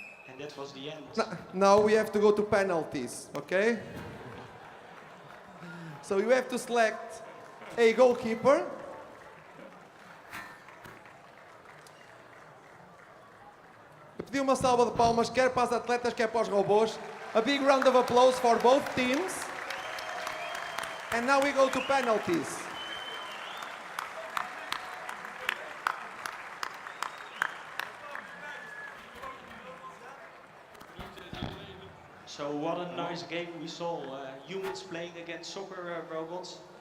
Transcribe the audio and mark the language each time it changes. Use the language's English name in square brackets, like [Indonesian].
[English] And that was the end. Now we have to go to penalties, okay? So you have to select a goalkeeper. [Portuguese] Eu pedi uma salva de palmas, quer para os atletas, quer para os robôs. [English] A big round of applause for both teams. And now we go to penalties. So what a nice game we saw. Humans playing against soccer robots.